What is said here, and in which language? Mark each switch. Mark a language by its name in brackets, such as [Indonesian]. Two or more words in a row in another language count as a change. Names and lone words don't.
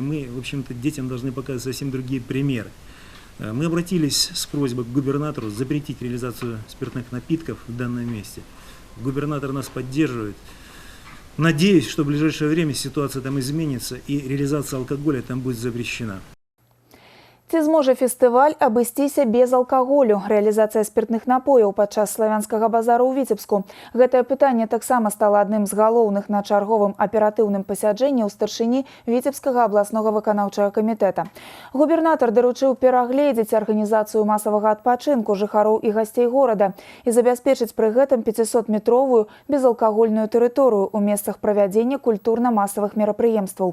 [Russian] Мы, в общем-то, детям должны показывать совсем другие примеры. Мы обратились с просьбой к губернатору запретить реализацию спиртных напитков в данном месте. Губернатор нас поддерживает. Надеюсь, что в ближайшее время ситуация там изменится и реализация алкоголя там будет запрещена. [Belarusian] Ці зможа фестываль абысціся без алкаголю? Рэалізацыя спиртных напояў падчас славянскага базару ў Віцебску. Гэтае пытанне таксама стала адным з галоўных на чарговым аператыўным пасяджэнні ў старшыні Віцебскага абласнога выканаўчага камітэта. Губернатар даручыў перагледзець арганізацыю масавага адпачынку жыхароў і гасцей горада і забяспечыць пры гэтым 500-метровую безалкагольную тэрыторыю ў месцах правядзення культурна-масавых мерапрыемстваў.